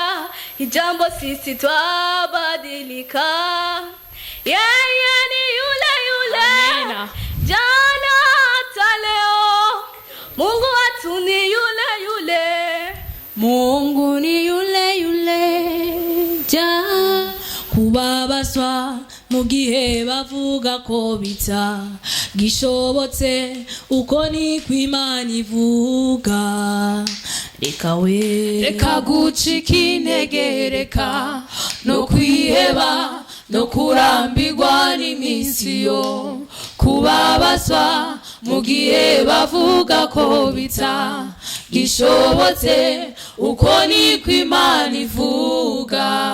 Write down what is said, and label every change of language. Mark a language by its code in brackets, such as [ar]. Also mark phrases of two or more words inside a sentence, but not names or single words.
[sw] Ijambo sisi twabadilika. Yeye ni yule yule, jana hata leo. Mungu wetu ni yule yule. Mungu ni yule yule, [rw] ja kubabazwa mu gihe bavuga ko bita gishobotse, uko ni kw'Imana ivuga. Reka gucika intege, reka no kwiheba, no kurambirwa n'iminsi yo kubabazwa mu gihe bavuga ko bita gishobotse, uko ni kw'Imana ivuga.